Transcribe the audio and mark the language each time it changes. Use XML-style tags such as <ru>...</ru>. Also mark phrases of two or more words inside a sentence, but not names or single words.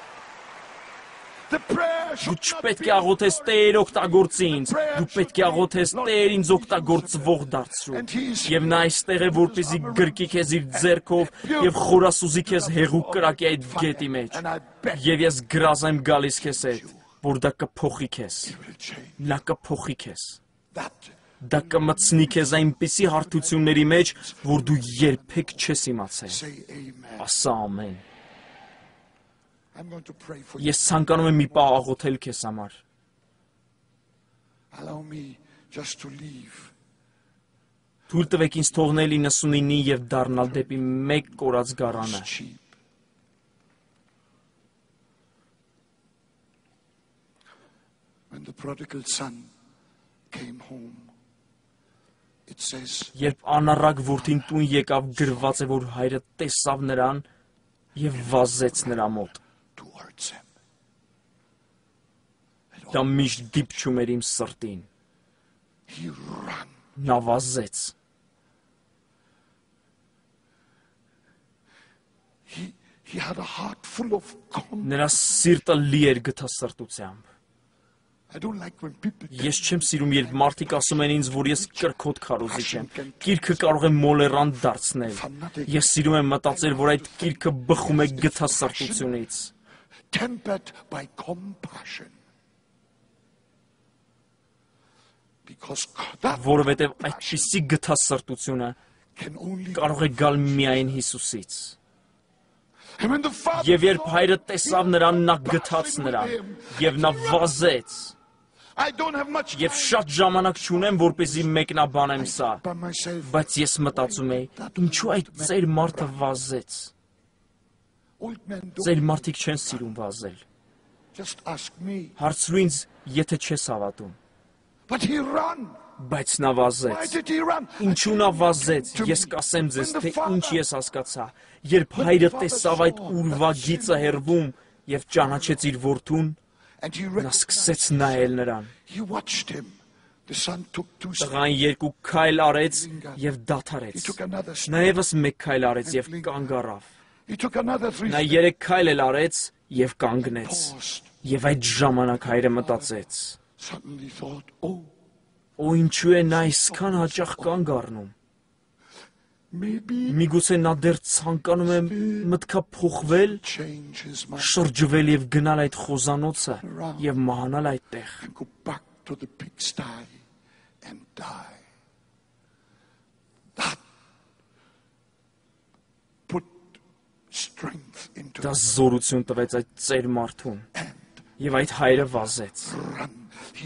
<hy>Դու չպետք է աղոթես Տեր օգտագործի ինձ, դու պետք է աղոթես Տեր ինձ օգտագործվող դարձրու։ Եվ նա այստեղ է, որպեսզի գրկի քեզ իր ձեռքով և խորասուզի քեզ հեղուկ կրակի այդ գետի մեջ։ Եվ ես գրազ եմ գալիս քեզ հետ։ որ դա կփոխի քեզ։</hy> <en>He will change.</en> <hy>Նա կփոխի քեզ։</hy> <en>That</en> <hy>Դա կմտցնի քեզ այնպիսի հարթությունների մեջ, որ դու երբեք չես իմացել։</hy> <en>say amen.</en> <hy>Ասա ամեն։</hy> <en>I'm going to pray for you.</en> <hy>Ես ցանկանում եմ մի պահ աղոթել քեզ համար։</hy> <en>Allow me just to leave.</en> <hy>Թույլ տվեք ինձ թողնել 99-ի եւ դառնալ դեպի մեկ կորած գարանը։</hy> <en>Sheep. When the prodigal son came home, it says,</en> <hy>Երբ անառակ որդին տուն եկավ, գրված է, որ հայրը տեսավ նրան եւ վազեց նրա մոտ։</hy> <en>towards him.</en> <hy>Դա միշտ դիպչում էր իմ սրտին։</hy> <en>He ran.</en> <hy>Նա վազեց։</hy> <en>He had a heart full of confidence.</en> <hy>Նրա սիրտը լի էր գթասրտությամբ։</hy> <en>I don't like when people</en> <hy>Ես չեմ սիրում, երբ մարդիկ ասում են ինձ, որ ես կրքոտ քարոզիչ եմ։ Գիրքը կարող է մոլերանտ դարձնել։ Ես սիրում եմ մտածել, որ այդ գիրքը բխում է գթասրտությունից։</hy> <en>tempered by compassion. Because that</en> <hy>Որովհետև այդպիսի գթասրտությունը</hy> <en>can only</en> <hy>կարող է գալ միայն Հիսուսից։</hy> <en>And when the father</en> <hy>Եվ երբ հայրը տեսավ նրան, նա գթաց նրան, եւ նա վազեց։</hy> <en>I don't have much</en> <hy>Եվ շատ ժամանակ չունեմ, որպեսզի մեկնաբանեմ սա,</hy> <en>by myself.</en> <hy>բայց ես մտածում եի, ինչու այդ ծեր մարդը վազեց։</hy> <en>Old men don't</en> <hy>Ծեր մարդիկ չեն սիրում վազել։</hy> <en>just ask me.</en> <hy>Հարցրու ինձ, եթե չես հավատում,</hy> <en>But he ran.</en> <hy>բայց նա</hy> <en>Why</en> <hy>վազեց։</hy> <en>did he run?</en> <hy>Ինչու նա վազեց, ես կասեմ ձեզ, թե ինչ ես հասկացա։ Երբ հայրը տեսավ այդ ուրվա գիծը հեռվում եւ ճանաչեց իր որդուն,</hy> <en>And he</en> <hy>նա սկսեց նայել նրան։</hy> <en>He watched him. The son took two steps.</en> <hy>Տղան երկու քայլ արեց եւ</hy> <en>He</en> <hy>դադարեց։</hy> <en>took another step.</en> <hy>Նա եւս մեկ քայլ արեց եւ կանգ առավ։</hy> <en>He took another three</en> <hy>Նա</hy> <en>steps.</en> <hy>երեք քայլ էլ արեց եւ կանգնեց։</hy> <en>Paused.</en> <hy>Եվ այդ ժամանակ հայրը մտածեց.</hy> <en>Suddenly thought, oh,</en> <hy>Օ ինչու է նա այսքան հաճախ կանգ առնում։</hy> <en>maybe</en> <hy>Միգուցե նա դեռ ցանկանում է մտքափոխվել,</hy> <en>change his mind</en> <hy>շրջվել եւ գնալ այդ խոզանոցը եւ մահանալ այդտեղ։</hy> <en>and go back to the pigsty and die. That put strength into</en> <hy>Դա զորություն տվեց այդ ծեր մարդուն։</hy> <en>and</en> <hy>Եվ այդ հայրը վազեց։</hy> <en>run. He</en>